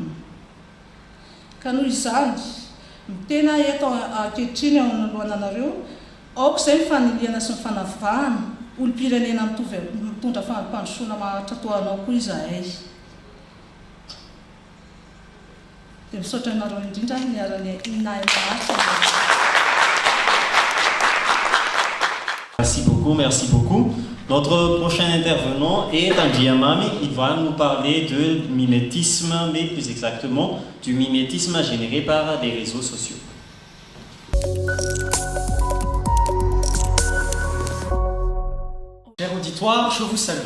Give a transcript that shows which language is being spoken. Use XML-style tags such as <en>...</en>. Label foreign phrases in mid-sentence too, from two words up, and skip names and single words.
<mg>Ka noho izany, mitena eto ankehitriny eo anoloana anareo, aoka izay mifaniliana sy mifanavahana, olom-pirenena mitondra fampandrosoana maharitra toa anao koa izahay. Dia misaotra anareo indrindra ny arany nahay maharitra.</mg> <fr>Merci beaucoup. Notre prochain intervenant est Andrea Mami. Il va nous parler de mimétisme, mais plus exactement du mimétisme généré par les réseaux sociaux. Cher auditoire, je vous salue.</fr>